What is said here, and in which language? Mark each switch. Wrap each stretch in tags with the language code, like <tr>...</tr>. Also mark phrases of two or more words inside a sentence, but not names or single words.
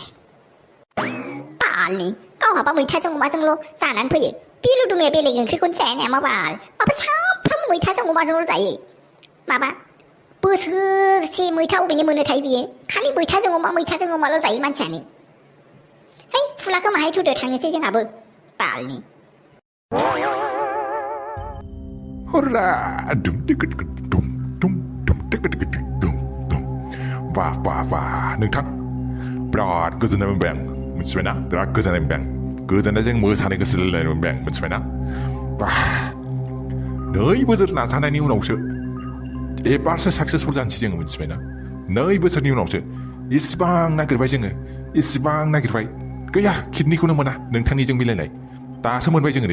<brx>बालनि गावहाबा मैथाजों अमाजोंल' जानानै फैयो बेलुदुमिया बेलेग ओंख्रिखौनो जाया नामा बाल माबा सामफ्रामबो मैथाजों अमाजोंल' जायो माबा बोसोरसे मैथा अबेनि मोनोथाय बियो खालि मैथाजों अमाल' जायो मानसियानो है फुलाखौ माहाय थुदो थांनोसै जोंहाबो बालनि Hurra! Dum dum dum dum dum dum dum. Wah नोंथां बिराद गोजोननाय मोनबाय आं मिथिबायना बिराद गोजोननाय मोनबाय आं गोजोननायजों मोसानो गोसो जालायनाय मोनबाय आं मिथिबायना 2 बोसोर नाजानायनि उनावसो एबारसो साक्सेसफुल जानोसै जोङो मिथिबायना 2 बोसोरनि उनावसो इसिबां नागिरबाय जोङो इसिबां नागिरबाय गैया किडनिखौनो मोना नोंथांनिजों मिलायनाय दासो मोनबाय जोङो नै</brx>